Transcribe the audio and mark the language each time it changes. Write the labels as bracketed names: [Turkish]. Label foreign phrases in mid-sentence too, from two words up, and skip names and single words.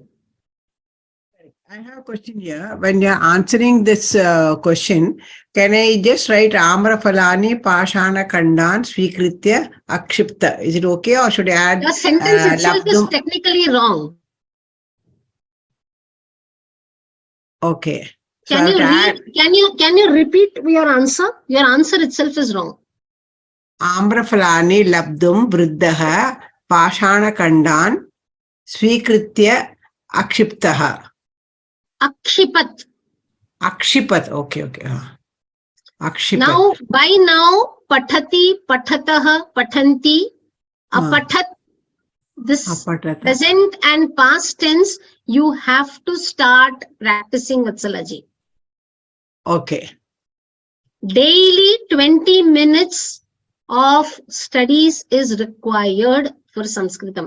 [English] I have a question here. When you're answering this question, can I just write [Sanskrit] आम्रफलानि पाषाण खण्डन स्वीकृत्य आक्षिप्त? [English] Is it okay, or should I add? The sentence itself is technically wrong. Okay. So Can you read? Can you repeat your answer? Your answer itself is wrong. [Sanskrit] आम्रफलानि लब्धुं वृद्धः पाषाण खण्डन स्वीकृत्य आक्षिप्तः. आक्षिपत्. आक्षिपत्. Okay. आक्षिपत्. [English] Now, by now, [Sanskrit] पठति, पठतः, पठन्ति, अपठत्. [English] This present and past tense, you have to start practicing Vatsalaji. Okay. Daily 20 minutes of studies is required for Sanskritam.